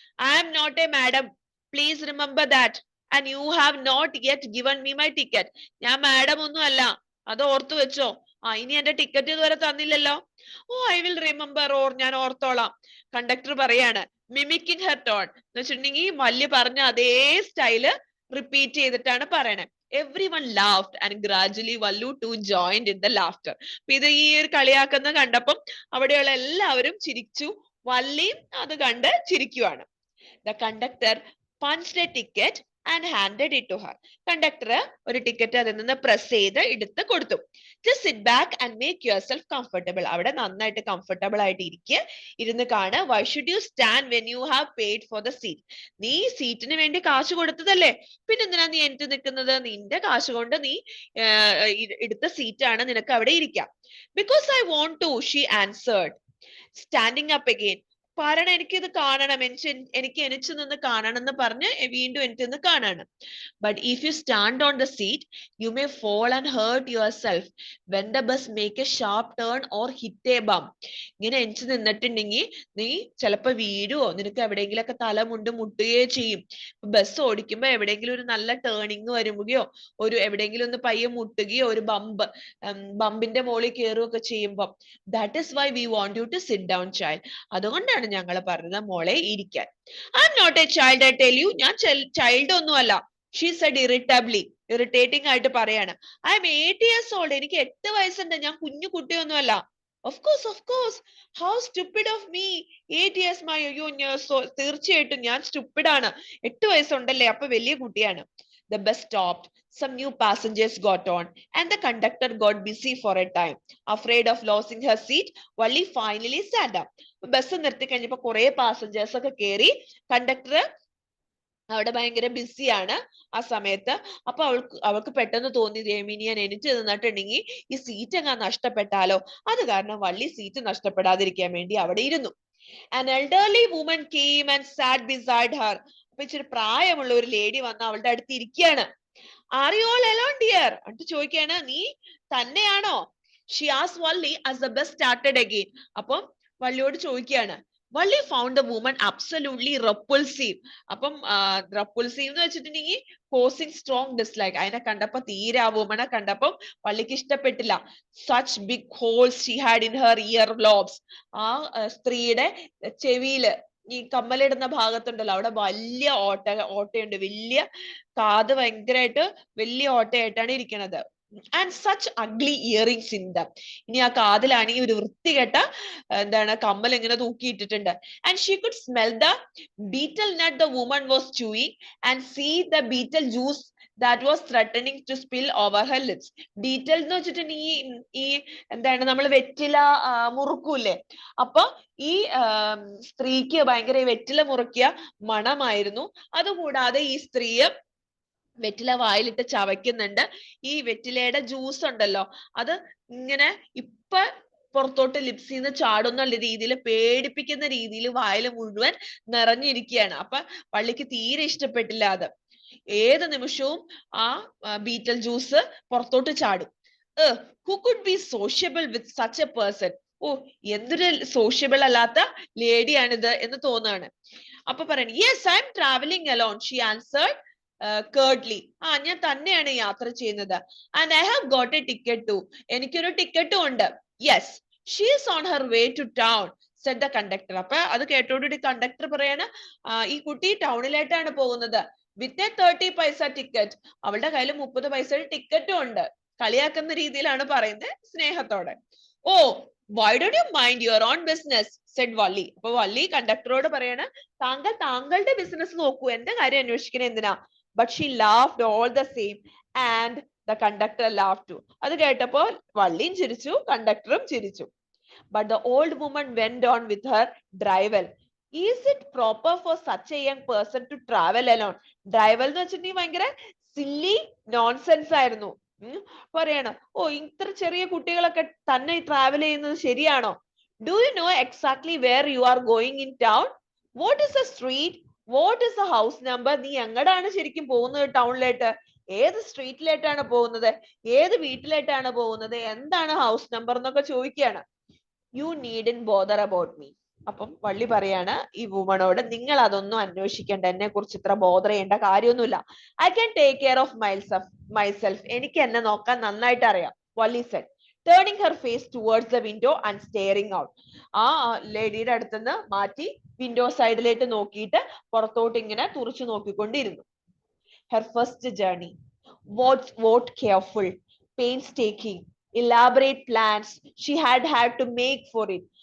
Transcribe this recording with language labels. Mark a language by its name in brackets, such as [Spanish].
[English] I am not a madam, please remember that, and you have not yet given me my ticket. [Malayalam] ഞാൻ madam ഒന്നും അല്ല, അത് ഓർത്തു വെച്ചോ. ഇനി എന്റെ ടിക്കറ്റ് ഇതുവരെ തന്നില്ലല്ലോ. [English] oh I will remember, [Malayalam] ഞാൻ ഓർത്തോളാം. കണ്ടക്ടർ പറയാണ്, മിമിക്കിങ് ഹെർ ടോൺ എന്ന് വെച്ചിട്ടുണ്ടെങ്കിൽ വല്യ പറഞ്ഞ അതേ സ്റ്റൈല് റിപ്പീറ്റ് ചെയ്തിട്ടാണ് പറയണേ. [English] Everyone laughed and gradually Vallu too joined in the laughter. [Malayalam] ഇത് ഈ ഒരു കളിയാക്കുന്ന കണ്ടപ്പം അവിടെയുള്ള എല്ലാവരും ചിരിച്ചു, വല്ലിയും അത് കണ്ട് ചിരിക്കുവാണ്. [English] The conductor punched a ticket and handed it to her. [Malayalam] Conductor ഒരു ടിക്കറ്റ് അതിൽ നിന്ന് പ്രസ് ചെയ്ത് എടുത്ത് കൊടുത്തു. [English] Just sit back and make yourself comfortable. [Malayalam] അവിടെ നന്നായിട്ട് കംഫർട്ടബിൾ ആയിട്ട് ഇരുന്ന് കാണ്. [English] Why should you stand when you have paid for the seat? [Malayalam] നീ സീറ്റിന് വേണ്ടി കാശ് കൊടുത്തതല്ലേ, പിന്നെ എന്തിനാ നീ എനിക്ക് നിൽക്കുന്നത്? നിന്റെ കാശ് കൊണ്ട് നീ എടുത്ത സീറ്റാണ്, നിനക്ക് അവിടെ ഇരിക്കാം. [English] Because I want to, she answered, standing up again. [Malayalam] കാരണം എനിക്കിത് കാണണം, എനിക്ക് എനിച്ചു നിന്ന് കാണണം എന്ന് പറഞ്ഞ് വീണ്ടും എനിക്ക് നിന്ന് കാണണം. [English] But if you stand on the seat, you may fall and hurt yourself when the bus make a sharp turn or hit a bump. [Malayalam] ഇങ്ങനെ എനിച്ചു നിന്നിട്ടുണ്ടെങ്കിൽ നീ ചിലപ്പോ വീഴുവോ, നിനക്ക് എവിടെയെങ്കിലൊക്കെ തല മുട്ടുകയോ ചെയ്യും. ബസ് ഓടിക്കുമ്പോ എവിടെയെങ്കിലും ഒരു നല്ല ടേണിങ് വരുകയോ എവിടെയെങ്കിലും ഒന്ന് പയ്യെ മുട്ടുകയോ ഒരു ബമ്പിന്റെ മുകളിൽ കയറുകയൊക്കെ ചെയ്യുമ്പോൾ, [English] that is why we want you to sit down, child. [Malayalam] അതുകൊണ്ടാണ് ഞങ്ങൾ പറഞ്ഞത് മോളെ ഇരിക്കാൻ. [English] I am not a child, I tell you. [Malayalam] ഞാൻ ചൈൽഡ് ഒന്നുമല്ല. [English] She said irritably. [Malayalam] Irritating ആയിട്ട് പറയാണ്. [English] I am 8 years old. [Malayalam] എനിക്ക് 8 വയസ്സുണ്ട്. ഞാൻ കുഞ്ഞു കുട്ടിയൊന്നുമല്ല. [English] Of course. How stupid of me. [Malayalam] 8 years അയ്യോ തീർച്ചയായിട്ടും ഞാൻ stupid ആണ്. 8 വയസ്സുണ്ടല്ലേ, അപ്പൊ വലിയ കുട്ടിയാണ്. [English] The bus stopped. Some new passengers got on and the conductor got busy for a time. Afraid of losing her seat, Valli finally sat up. [Malayalam] Bus നിർത്തി കഴിഞ്ഞപ്പോ കുറെ പാസഞ്ചേഴ്സ് ഒക്കെ കയറി. കണ്ടക്ടർ അവിടെ ഭയങ്കര ബിസിയാണ് ആ സമയത്ത്. അപ്പൊ അവൾക്ക് പെട്ടെന്ന് തോന്നി, ഇനി ഞാൻ എണീറ്റ് നിന്നിട്ടുണ്ടെങ്കിൽ ഈ സീറ്റ് അങ്ങ് നഷ്ടപ്പെട്ടാലോ. അത് കാരണം വള്ളി സീറ്റ് നഷ്ടപ്പെടാതിരിക്കാൻ വേണ്ടി അവിടെ ഇരുന്നു. [English] An elderly woman came and sat beside her. [Malayalam] അപ്പൊ ഇച്ചിരി പ്രായമുള്ള ഒരു ലേഡി വന്ന് അവളുടെ അടുത്ത് ഇരിക്കുകയാണ്. [English] Are you all alone, dear? [Malayalam] എന്നിട്ട് ചോദിക്കുകയാണ്, നീ തന്നെയാണോ? [English] She asked Valli as the bus started again. [Malayalam] അപ്പം വള്ളിയോട് ചോദിക്കുകയാണ്. [English] Valli found the woman absolutely repulsive. [Malayalam] അപ്പം [English] repulsive [Malayalam] എന്ന് വെച്ചിട്ടുണ്ടെങ്കിൽ [English] causing strong dislike. [Malayalam] അതിനെ കണ്ടപ്പോ തീരെ ആ വുമനെ കണ്ടപ്പം വള്ളിക്ക് ഇഷ്ടപ്പെട്ടില്ല. [English] Such big holes she had in her earlobes. [Malayalam] ആ സ്ത്രീയുടെ ചെവിയില് ഈ കമ്മലിടുന്ന ഭാഗത്തുണ്ടല്ലോ, അവിടെ വലിയ ഓട്ടയുണ്ട്. വലിയ കാത് ഭയങ്കരമായിട്ട് വലിയ ഓട്ടയായിട്ടാണ് ഇരിക്കുന്നത്. [English] And such ugly earrings in them. [Malayalam] ഇനി ആ കാതിലാണെങ്കിൽ ഒരു വൃത്തികെട്ട കമ്മൽ ഇങ്ങനെ തൂക്കിയിട്ടിട്ടുണ്ട്. [English] And she could smell the betel nut the woman was chewing and see the betel juice that was threatening to spill over her lips. [Malayalam] Betel എന്ന് വെച്ചിട്ടുണ്ടെങ്കിൽ ഈ നമ്മൾ വെറ്റില മുറുക്കൂല്ലേ, അപ്പൊ ഈ സ്ത്രീക്ക് ഭയങ്കര വെറ്റില മുറുക്കിയ മണമായിരുന്നു. അതുകൂടാതെ ഈ സ്ത്രീ വെറ്റില വായിലിട്ട് ചവയ്ക്കുന്നുണ്ട്. ഈ വെറ്റിലയുടെ ജ്യൂസ് ഉണ്ടല്ലോ, അത് ഇങ്ങനെ പുറത്തോട്ട് ലിപ്സിന്ന് ചാടുന്ന രീതിയിൽ, പേടിപ്പിക്കുന്ന രീതിയിൽ വായിൽ മുഴുവൻ നിറഞ്ഞിരിക്കുകയാണ്. അപ്പൊ വള്ളിക്ക് തീരെ ഇഷ്ടപ്പെട്ടില്ല അത്. ഏത് നിമിഷവും ആ ബീറ്റൽ ജ്യൂസ് പുറത്തോട്ട് ചാടും. [English] who could be sociable with such a person? [Malayalam] എന്തൊരു സോഷ്യബിൾ അല്ലാത്ത ലേഡിയാണിത് എന്ന് തോന്നുകയാണ്. അപ്പൊ പറയണ, [English] yes, I am traveling alone, she answered curtly. [Malayalam] ഞാൻ തന്നെയാണ് യാത്ര ചെയ്യുന്നത്. [English] And I have got a ticket too. [Malayalam] എനിക്കൊരു ടിക്കറ്റും ഉണ്ട്. [English] Yes, she is on her way to town, said the conductor. [Malayalam] അപ്പൊ അത് കേട്ടോടുകൂടി കണ്ടക്ടർ പറയാണ്, ഈ കുട്ടി ടൗണിലേട്ടാണ് പോകുന്നത്. [English] with a [Malayalam] 30 പൈസ ടിക്കറ്റ്. അവളുടെ കയ്യിൽ 30 പൈസയുടെ ടിക്കറ്റും ഉണ്ട്. കളിയാക്കുന്ന രീതിയിലാണ് പറയുന്നത്, സ്നേഹത്തോടെ. [English] why don't you mind your own business, said Valli. [Malayalam] അപ്പൊ വള്ളി കണ്ടക്ടറോട് പറയാണ്, താങ്കളുടെ ബിസിനസ് നോക്കൂ, എന്റെ കാര്യം അന്വേഷിക്കണേ എന്തിനാ. [English] But she laughed all the same and the conductor laughed too. [Malayalam] അത് കേട്ടപ്പോൾ വള്ളിയും ചിരിച്ചു, കണ്ടക്ടറും ചിരിച്ചു. [English] But the old woman went on with her drivel. Is it proper for such a young person to travel alone? [Malayalam] Drivel എന്ന് വെച്ചിട്ടുണ്ടെങ്കിൽ ഭയങ്കര silly nonsense ആയിരുന്നു. പറയണം, ഇത്ര ചെറിയ കുട്ടികളൊക്കെ തന്നെ ട്രാവൽ ചെയ്യുന്നത് ശരിയാണോ? [English] Do you know exactly where you are going in town? What is the street? What is the house number? [Malayalam] നീ എങ്ങടാണ് ശരിക്കും പോകുന്നത് ടൗണിലേട്ട്? ഏത് സ്ട്രീറ്റിലേട്ടാണ് പോകുന്നത്? ഏത് വീട്ടിലേട്ടാണ് പോകുന്നത്? എന്താണ് ഹൗസ് നമ്പർ എന്നൊക്കെ ചോദിക്കുകയാണ്. [English] You needn't bother about me. [Malayalam] അപ്പം വള്ളി പറയാണ് ഈ വുമണോട്, നിങ്ങൾ അതൊന്നും അന്വേഷിക്കേണ്ട, എന്നെ കുറിച്ച് ഇത്ര ബോധർ ചെയ്യേണ്ട കാര്യമൊന്നുമില്ല. [English] I can take care of myself. [Malayalam] എനിക്ക് എന്നെ നോക്കാൻ നന്നായിട്ട് അറിയാം. [English] Valli said, turning her face towards the window and staring out. [Malayalam] ആ ലേഡിയുടെ അടുത്തുനിന്ന് മാറ്റി വിൻഡോ സൈഡിലേക്ക് നോക്കിയിട്ട് പുറത്തോട്ട് ഇങ്ങനെ തുറച്ചു നോക്കിക്കൊണ്ടിരുന്നു. [English] Her first journey. What careful, painstaking, elaborate plans she had to make for it.